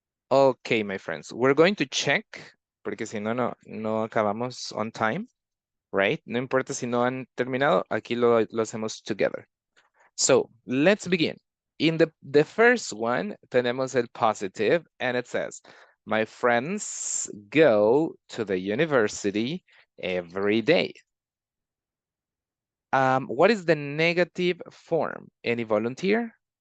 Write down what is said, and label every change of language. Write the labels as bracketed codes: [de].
[en] Okay, my friends, we're going to check, [es] porque si no, no acabamos [en] on time, right? [es] No importa si no han terminado, aquí lo hacemos together. [en] So let's begin. In the first one, [es] tenemos el [en] positive, and it says, my friends go to the university every day. What is the negative form? Any volunteer?